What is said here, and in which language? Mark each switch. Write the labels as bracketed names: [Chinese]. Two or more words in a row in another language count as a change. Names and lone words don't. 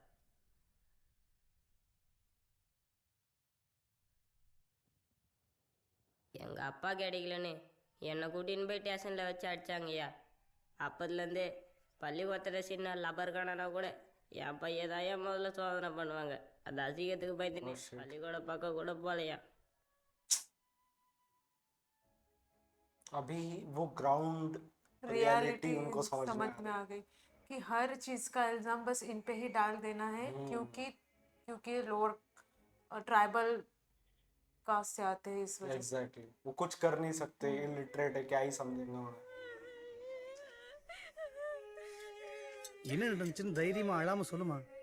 [Tamil] எங்கள் அப்பா கிடைக்கலன்னு என்னை கூட்டின்னு போய் ஸ்டேஷனில் வச்சு அடித்தாங்கய்யா. அப்போதுலேருந்தே பள்ளிக்கூடத்தில் சின்ன லப்பர் காணனா கூட என் பையன் தான் என் முதல்ல சோதனை பண்ணுவாங்க. அந்த அசிங்கத்துக்கு பயந்துன்னு பள்ளிக்கூட பக்கம் கூட போகலையா. [Hindi] अभी वो ग्राउंड रियलिटी उनको समझ समझ में आ गई कि हर चीज का इल्जाम बस इन पे ही डाल देना है, क्योंकि [English] lower tribal caste [Hindi] से आते हैं, इस वजह से। एग्जैक्टली, वो कुछ कर नहीं सकते, इलिटरेट है, क्या ही समझेंगे उन्हें। [Tamil] என்ன நடந்துச்சுன்னு தைரியமா அழாம சொல்லுமா.